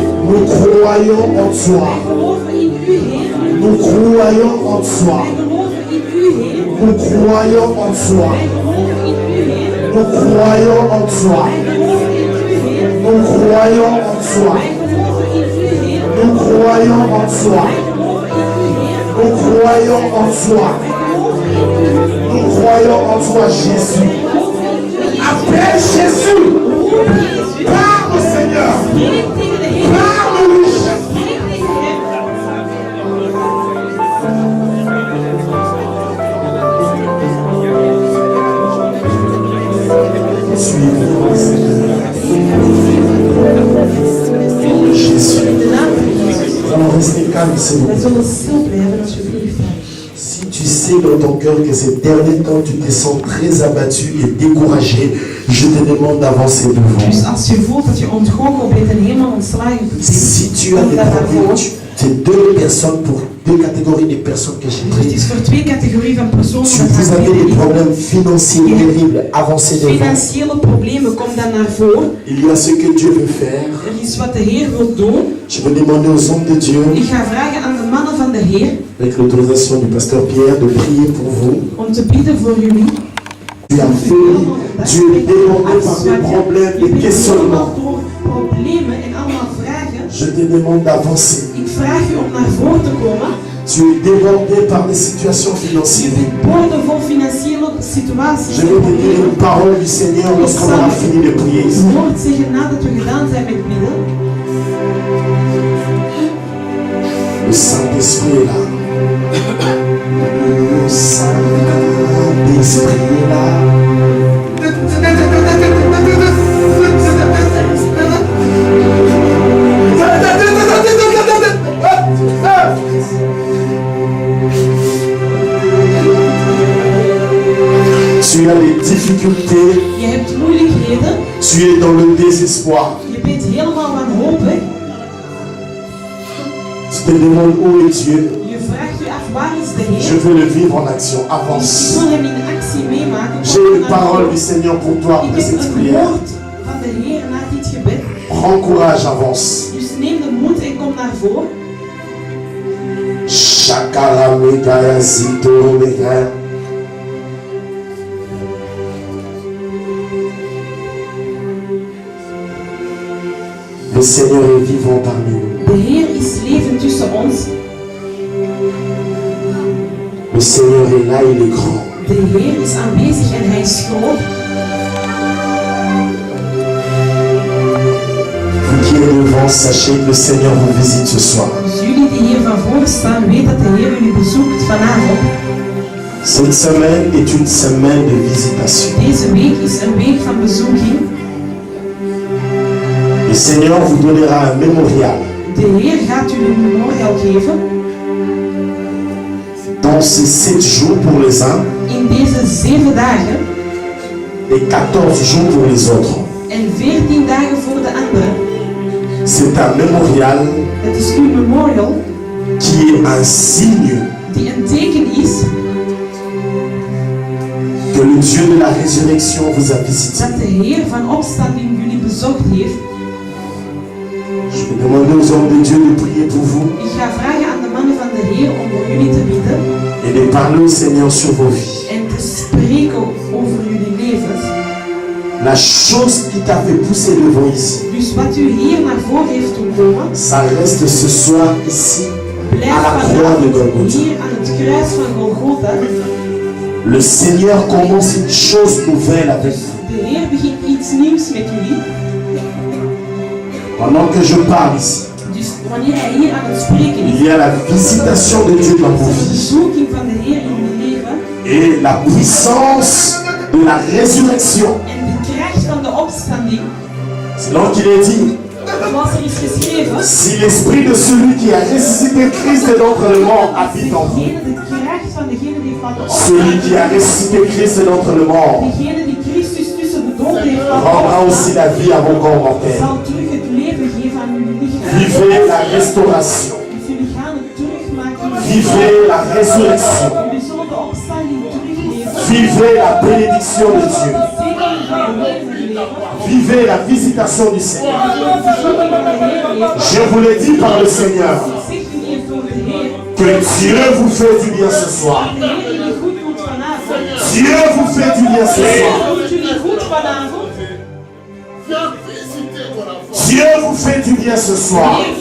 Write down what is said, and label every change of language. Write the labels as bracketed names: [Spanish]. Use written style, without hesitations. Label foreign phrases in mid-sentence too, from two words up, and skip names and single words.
[French] Nous croyons en toi. [Dutch] Wij geloven in u, Heer. [French] Nous croyons en toi. [Dutch] Wij geloven in u, Heer. [French] Nous croyons en toi. [Dutch] Wij geloven in u, Heer. [French] Nous croyons en toi. [Dutch] Wij geloven in u, Heer. [French] Nous croyons en toi. [Dutch] Wij geloven in u, Heer. [French] Nous croyons en toi. [Dutch] Wij geloven in u, Heer. [French] Nous croyons en toi. [Dutch] Wij geloven in u, Heer. [French] Nous croyons en toi, Jésus. Appelle Jésus. [Dutch] Roep Jezus. [French] Parle, Seigneur. [Dutch] Spreek tegen de Heer. [French] Parle-lui. [Dutch] Spreek tegen hem. [French] Suis vivant, Seigneur. Jésus. [Dutch] In de naam van Jezus. [French] Alors restez calme, s'il vous [Dutch] Wij [French] plaît. [Dutch] zullen stil blijven alsjeblieft. [French] Si tu sais dans ton cœur que ces derniers temps tu te sens très abattu et découragé, je te demande d'avancer devant. [Dutch] Dus als je voelt dat je ontgoocheld bent en helemaal ontslagen bent, [French] Si tu as [Dutch] kom [French] des [Dutch] daar naar [French] problèmes, [Dutch] voren. [French] c'est deux personnes pour deux catégories de personnes que j'ai [Dutch] Dus het [French] prises. [Dutch] is voor twee categorieën van personen [French] Si [Dutch] dat [French] vous [Dutch] gaan [French] avez des [Dutch] bidden. [French] problèmes financiers terribles, avancez devant. [Dutch] Financiële problemen, kom dan naar voren. [French] Il y a ce que Dieu veut faire. [Dutch] Er is wat de Heer wil doen. [French] Je vais demander aux hommes de Dieu, [Dutch] Ik ga vragen aan de mannen van de Heer [French] avec l'autorisation du pasteur Pierre, de prier pour vous. [Dutch] om te bidden voor jullie. [French] Tu as fait, tu es débordé par des problèmes, [Dutch] Je [French] des [Dutch] bent [French] questionnements. [Dutch] helemaal door problemen en allemaal vragen. [French] Je te demande d'avancer. [Dutch] Ik vraag u om naar voren te komen. [French] Tu es débordé par des situations financières. [Dutch] Boordevol financiële situaties. [French] Je vais te dire une parole du Seigneur lorsqu'on aura fini de prier ici. [Dutch] Het woord zeggen nadat we gedaan zijn met bidden. [French] Le Saint-Esprit est là. Le Saint-Esprit est là. Tu as des difficultés, [Dutch] Je hebt moeilijkheden. [French] tu es dans le désespoir. [Dutch] Je bent helemaal wanhopig. [French] Tu te demandes où est Dieu. [Dutch] Je vraagt u af waar is de [French] Je [Dutch] Heer. [French] veux le vivre en action. [Dutch] Ik [French] Avance. [Dutch] wil hem in actie meemaken. [French] J'ai une parole du Seigneur pour toi [Dutch] Ik [French] après [Dutch] heb [French] cette [Dutch] een [French] prière. [Dutch] woord van de Heer na dit gebed. [French] Prends courage, avance. [Dutch] Dus neem de moed en kom naar voren. Shakara Megaya Zito Megaya. [French] Le Seigneur est vivant parmi nous. [Dutch] De Heer is levend tussen ons. [French] Le Seigneur est là, il est grand. [Dutch] De Heer is aanwezig en hij is groot. [French] Vous qui êtes devant, sachez que le Seigneur vous visite ce soir. [Dutch] Dus jullie die hier van voren staan, weet dat de Heer jullie bezoekt vanavond. [French] Cette semaine est une semaine de visitation. [Dutch] Deze week is een week van bezoeking. [French] Le Seigneur vous donnera un mémorial. [Dutch] De Heer gaat u een memorial geven. [French] Dans ces 7 jours pour les uns [Dutch] In deze 7 dagen [French] et 14 jours pour les autres. [Dutch] En 14 dagen voor de andere. [French] C'est un mémorial. [Dutch] Het is uw memorial. [French] Qui est un signe. [Dutch] Die een teken is. [French] Que le Dieu de la résurrection vous a visité. [Dutch] Dat de Heer van opstanding jullie bezocht heeft. [French] Je vais demander aux hommes de Dieu de prier pour vous. [Dutch] Ik ga vragen aan de mannen van de Heer om voor jullie te bidden. [French] Et de parler au Seigneur sur vos vies. [Dutch] En te spreken over jullie levens. [French] La chose qui t'a fait pousser devant ici. [Dutch] Dus wat u hier naar voren heeft doen komen. [French] Ça reste ce soir ici. À la croix de Golgotha. [Dutch] Hier aan het kruis van Golgotha. [French] Le Seigneur commence une chose nouvelle avec vous. [Dutch] De Heer begint iets nieuws met jullie. [French] Pendant que je parle ici, [Dutch] Dus wanneer hij hier aan het spreken is, [French] il y a la visitation de Dieu dans vos [Dutch] de [French] vies. [Dutch] bezoeking van de Heer in jullie leven. [French] Et la puissance de la résurrection. [Dutch] En de kracht van de opstanding. [French] C'est là qu'il est dit. [Dutch] Zoals er is geschreven. [French] Si l'esprit de celui qui a ressuscité Christ d'entre les morts habite en vous. [Dutch] De kracht van degene die van de [French] Celui qui a ressuscité Christ d'entre les morts [Dutch] degene die Christus tussen de dood heeft [French] rendra aussi la vie à vos corps mortels. [Dutch] zal terug het leven geven aan jullie lichaam. [French] Vivez la restauration. [Dutch] Dus jullie gaan het terugmaken. [French] Vivez la résurrection. [Dutch] Jullie zullen de opstanding teruggeven. [French] Vivez la bénédiction de Dieu. [Dutch] Zeker van de leven. [French] Vivez la visitation du Seigneur. Je vous l'ai dit par le Seigneur. Que Dieu vous fait du bien ce soir. Dieu vous fait du bien ce soir. Dieu vous fait du bien ce soir.